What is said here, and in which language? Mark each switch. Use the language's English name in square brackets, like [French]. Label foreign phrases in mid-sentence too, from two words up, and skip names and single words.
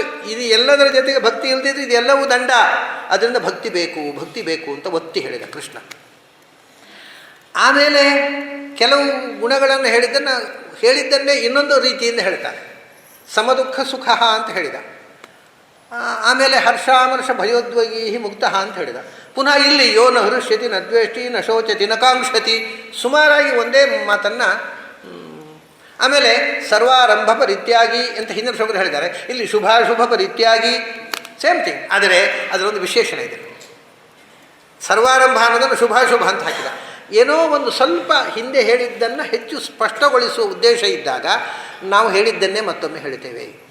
[Kannada] ಇದು ಎಲ್ಲದರ ಜೊತೆಗೆ ಭಕ್ತಿ ಇಲ್ದಿದ್ರೆ ಇದೆಲ್ಲವೂ ದಂಡ. ಅದರಿಂದ ಭಕ್ತಿ ಬೇಕು ಅಂತ ಒತ್ತಿ ಹೇಳಿದ ಕೃಷ್ಣ. ಆಮೇಲೆ ಕೆಲವು ಗುಣಗಳನ್ನು ಹೇಳಿದ್ದನ್ನೇ ಇನ್ನೊಂದು ರೀತಿಯಿಂದ ಹೇಳ್ತಾನೆ. [Sanskrit] ಸಮದುಃಖ ಸುಖ [Kannada] ಅಂತ ಹೇಳಿದ. ಆಮೇಲೆ [Sanskrit] ಹರ್ಷಾಮರ್ಷ ಭಯೋದ್ವೇಗೀ ಮುಕ್ತ [Kannada] ಅಂತ ಹೇಳಿದ. ಪುನಃ ಇಲ್ಲಿ [Sanskrit] ಯೋ ನ ಹೃಷ್ಯತಿ ನ ದ್ವೇಷ್ಟಿ ನ ಶೋಚತಿ ನ ಕಾಂಕ್ಷತಿ, [Kannada] ಸುಮಾರಾಗಿ ಒಂದೇ ಮಾತನ್ನು. ಆಮೇಲೆ [Sanskrit] ಸರ್ವಾರಂಭ ಪರಿತ್ಯಾಗಿ [Kannada] ಅಂತ ಹಿಂದಿನ ಶ್ಲೋಕದಲ್ಲಿ ಹೇಳಿದ್ದಾರೆ. ಇಲ್ಲಿ [Sanskrit] ಶುಭಾಶುಭ ಪರಿತ್ಯಾಗಿ, [English] same thing. [Kannada] ಆದರೆ ಅದರೊಂದು ವಿಶೇಷಣ ಇದೆ. ಸರ್ವಾರಂಭ ಅನ್ನೋದನ್ನು ಶುಭಾಶುಭ ಅಂತ ಹಾಕಿದ. ಏನೋ ಒಂದು ಸ್ವಲ್ಪ ಹಿಂದೆ ಹೇಳಿದ್ದನ್ನು ಹೆಚ್ಚು ಸ್ಪಷ್ಟಗೊಳಿಸುವ ಉದ್ದೇಶ ಇದ್ದಾಗ ನಾವು ಹೇಳಿದ್ದನ್ನೇ ಮತ್ತೊಮ್ಮೆ ಹೇಳ್ತೇವೆ.